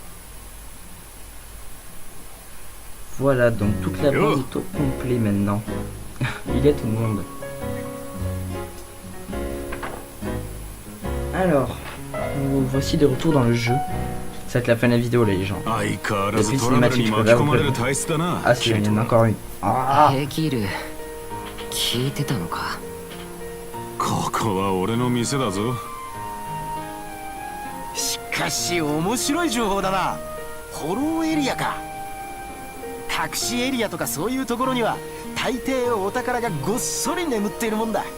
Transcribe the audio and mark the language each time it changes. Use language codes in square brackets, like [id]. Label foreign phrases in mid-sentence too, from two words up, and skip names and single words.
[fr] Voilà, donc toute la bande est au complet maintenant. Il y a tout le monde. Alors, voici de retour dans le jeu. Ça va être la fin de la vidéo, les gens. Depuis cinématique, je peux pas vous prévenir. Ah si, il y en a encore une. Ah, [ja] ここは俺の店だぞ。しかし面白い情報だな。ホローエリアか。隠しエリアとかそういうところには大抵お宝がごっそり眠っているもんだ。